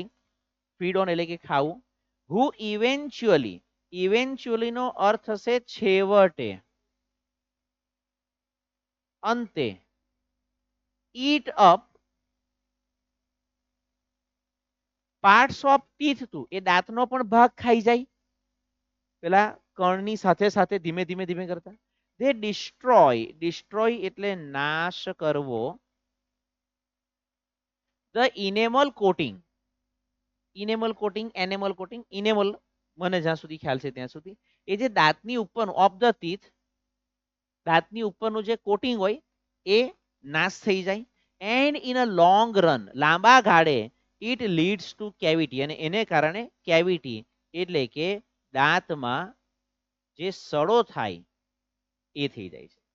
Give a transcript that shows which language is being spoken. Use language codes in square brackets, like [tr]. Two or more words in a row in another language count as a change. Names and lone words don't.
[en] feed on [gu] એટલે કે ખાવું. [en] who eventually [gu] નો અર્થ થશે છેવટે અંતે. [en] eat up parts of teeth too [gu] એ દાંતનો પણ ભાગ ખાઈ જાય પેલા કણની સાથે સાથે ધીમે ધીમે ધીમે કરતા. [en] they destroy [gu] એટલે નાશ કરવો. [en] the enamel coating enamel coating enamel [gu] મને જ્યાં સુધી ખ્યાલ છે ત્યાં સુધી એ જે દાંતની ઉપરનું [en] of the teeth [gu] દાંતની ઉપરનું જે કોટિંગ હોય એ નાશ થઈ જાય. [en] and in a long run [gu] લાંબા ગાળે [en] it leads to cavity [gu] અને એને કારણે કેવિટી એટલે કે દાંતમાં જે સડો થાય એ થઈ જાય છે.